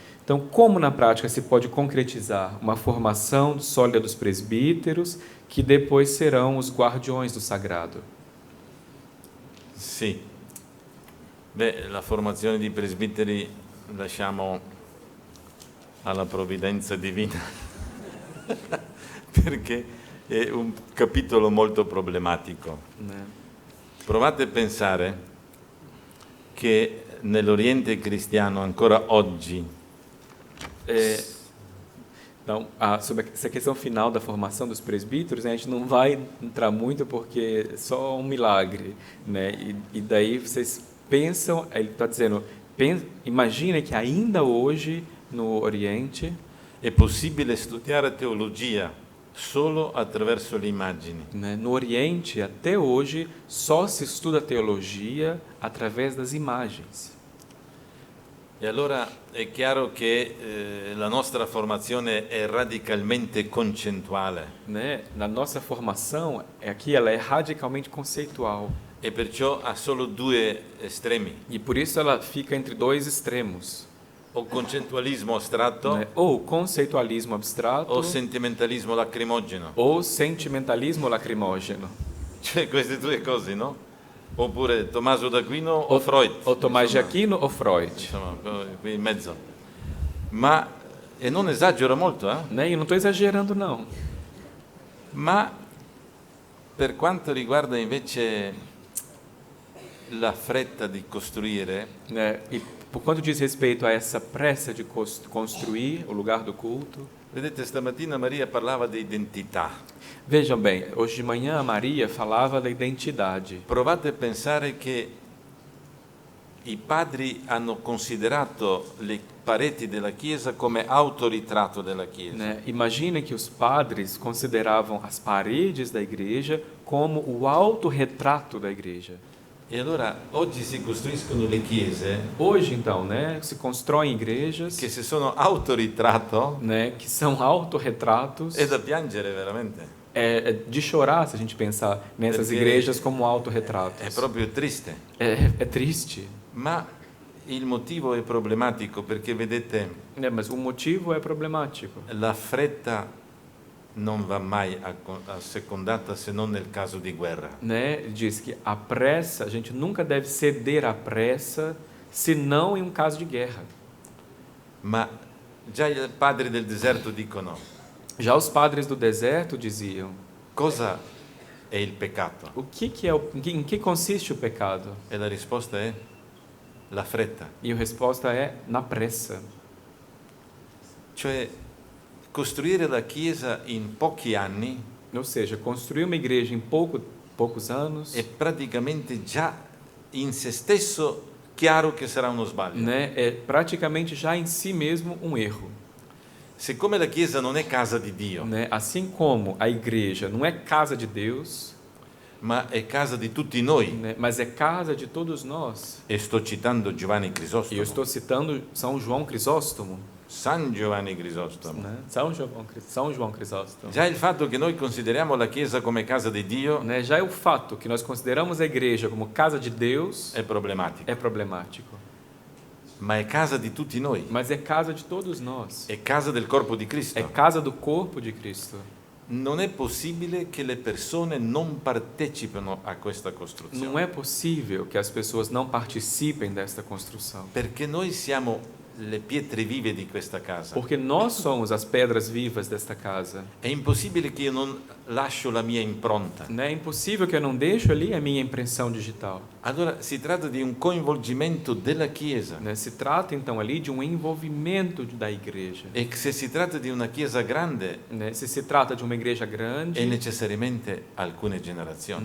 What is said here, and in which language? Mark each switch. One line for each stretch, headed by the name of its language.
Portuguese: Então, como na prática se pode concretizar uma formação sólida dos presbíteros, que depois serão os guardiões do sagrado?
Italian: Sì. Beh, la formazione di presbiteri lasciamo alla provvidenza divina, perché è un capitolo molto problematico.
Portuguese: Né?
Italian: Provate a pensare che nell'Oriente cristiano ancora oggi
Portuguese: Então, sobre essa questão final da formação dos presbíteros, né, a gente não vai entrar muito porque é só um milagre, né? E daí vocês pensam, ele está dizendo, imagina que ainda hoje no Oriente,
Italian: è possibile studiare teologia solo attraverso le immagini.
Portuguese: né, no Oriente até hoje só se estuda teologia através das imagens.
Italian: E allora è chiaro che la nostra formazione è radicalmente concettuale
Portuguese: Né? Na nossa formação, aqui ela é radicalmente conceitual.
Italian: e perciò ha solo due estremi,
Portuguese: E por isso ela fica entre dois extremos.
Italian: o concettualismo astratto
Portuguese: Né? Ou conceitualismo abstrato,
Italian: o sentimentalismo lacrimogeno,
Portuguese: ou sentimentalismo lacrimógeno.
Italian: cioè queste due cose, no? Oppure Tommaso d'Aquino o Freud.
Portuguese: Ou Tomás de
Italian: insomma,
Portuguese: Aquino ou Freud.
Italian: insomma, qui in mezzo. Ma, e non esagero molto,
Portuguese: Né? E eu não estou exagerando, não.
Italian: ma per quanto riguarda invece la fretta di costruire,
Portuguese: Né? E por quanto diz respeito a essa pressa de construir o lugar do culto,
Italian: vedete stamattina Maria parlava di identità.
Portuguese: vejam bem, hoje de manhã a Maria falava da identidade.
Italian: Provate a pensare che i padri hanno considerato le pareti della Chiesa come autoritratto della Chiesa.
Portuguese: Né? Imaginem que os padres consideravam as paredes da igreja como o autorretrato da igreja.
Italian: E allora oggi si costruiscono le chiese
Portuguese: Hoje, então, né, se constroem igrejas,
Italian: che se sono autoritratto
Portuguese: né, que são autorretratos.
Italian: è da piangere veramente.
Portuguese: É de chorar se a gente pensar nessas
Italian: Perché
Portuguese: igrejas como autorretratos.
Italian: È proprio triste.
Portuguese: É triste,
Italian: Ma il motivo è problematico perché vedete
Portuguese: né? Mas o motivo é problemático.
Italian: la fretta non va mai assecondata se non nel caso di guerra.
Portuguese: Né? Ele diz que a pressa, a gente nunca deve ceder à pressa, senão em um caso de guerra.
Italian: Ma già i padri del deserto dicono
Portuguese: Já os padres do deserto diziam:
Italian: cosa è il peccato?
Portuguese: o que é em que consiste o pecado?
Italian: E la risposta è la fretta.
Portuguese: E a resposta é na pressa.
Italian: Cioè costruire la Chiesa in pochi anni
Portuguese: Ou seja, construir uma igreja em poucos anos,
Italian: è praticamente già in se stesso chiaro che sarà uno sbaglio.
Portuguese: né, é praticamente já em si mesmo um erro.
Italian: Siccome la Chiesa non è casa di Dio,
Portuguese: Né? Assim como a igreja não é casa de Deus,
Italian: ma è casa di tutti noi.
Portuguese: né? Mas é casa de todos nós.
Italian: E sto citando Giovanni
Portuguese: E eu
Italian: Crisostomo.
Portuguese: estou citando São João Crisóstomo,
Italian: San Giovanni Crisostomo.
Portuguese: né? São João Crisóstomo.
Italian: Già il fatto che noi consideriamo la Chiesa come casa di Dio
Portuguese: Né? Já é o fato que nós consideramos a igreja como casa de Deus
Italian: è problematico,
Portuguese: é problemático.
Italian: ma è casa di tutti noi,
Portuguese: Mas é casa de todos nós.
Italian: è casa del corpo di
Portuguese: É
Italian: Cristo.
Portuguese: casa do corpo de Cristo.
Italian: Non è possibile che le persone non partecipino a questa costruzione,
Portuguese: Não é possível que as pessoas não participem desta construção.
Italian: perché noi siamo le pietre vive di questa casa.
Portuguese: Porque nós somos as pedras vivas desta casa.
Italian: È impossibile che io non lascio la mia impronta.
Portuguese: Né? É impossível que eu não deixe ali a minha impressão digital.
Italian: Allora si tratta di un coinvolgimento della Chiesa.
Portuguese: Né? Se trata então ali de um envolvimento da igreja.
Italian: E se si tratta di una Chiesa grande,
Portuguese: Né? Se trata de uma igreja
Italian: è
Portuguese: grande,
Italian: necessariamente alcune generazioni.